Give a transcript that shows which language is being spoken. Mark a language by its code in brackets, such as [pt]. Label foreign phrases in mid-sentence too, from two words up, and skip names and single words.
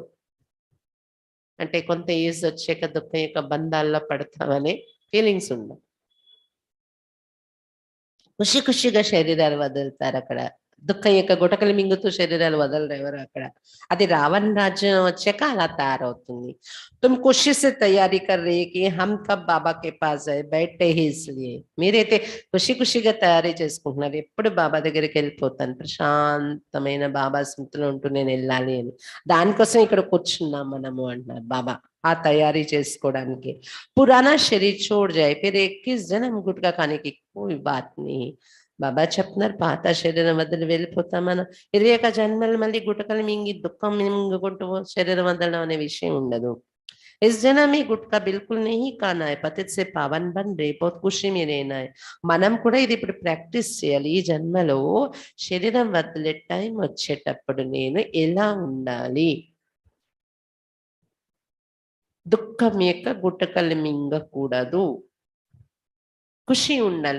[te] అంటే కొంత ఏజ్ వచ్చాక దుఃఖం యొక్క బంధాల్లో పడతామనే ఫీలింగ్స్ ఉండవు. ఖుషి ఖుషిగా శరీరాలు వదులుతారు అక్కడ. దుఃఖం యొక్క గుటకలు మింగుతూ శరీరాలు వదలరు ఎవరు అక్కడ. అది రావణ రాజ్యం వచ్చాక అలా తయారవుతుంది. [hi] तुम खुशी से तैयारी कर रहे कि हम कब बाबा के पास आए बैठे ही इसलिए. [te] మీరైతే ఖుషి ఖుషిగా తయారీ చేసుకుంటున్నారు, ఎప్పుడు బాబా దగ్గరికి వెళ్ళిపోతాను, ప్రశాంతమైన బాబా స్మృతిలో ఉంటూ నేను వెళ్ళాలి అని. దానికోసం ఇక్కడ కూర్చున్నాం మనము అంటున్నారు బాబా, ఆ తయారీ చేసుకోవడానికి. [hi] पुराना शरीर छोड़ जाएं फिर 21 जन्म गुटका खाने की कोई बात नहीं. [te] బాబా చెప్తున్నారు, పాత శరీరం వదిలి వెళ్ళిపోతాం మనం. 21 జన్మలు మళ్ళీ గుటకలు మింగి దుఃఖం మింగుకుంటూ శరీరం వదలడం అనే విషయం ఉండదు. [hi] इस जन्म में गुटका बिल्कुल नहीं खाना है, पतित से पावन बन रहे, बहुत खुशी में रहना है. [te] మనం కూడా ఇది ఇప్పుడు ప్రాక్టీస్ చేయాలి. ఈ జన్మలో శరీరం వదిలే టైం వచ్చేటప్పుడు నేను ఎలా ఉండాలి, దుఃఖం యొక్క గుటకలు మింగకూడదు, ఖుషి ఉండాలి.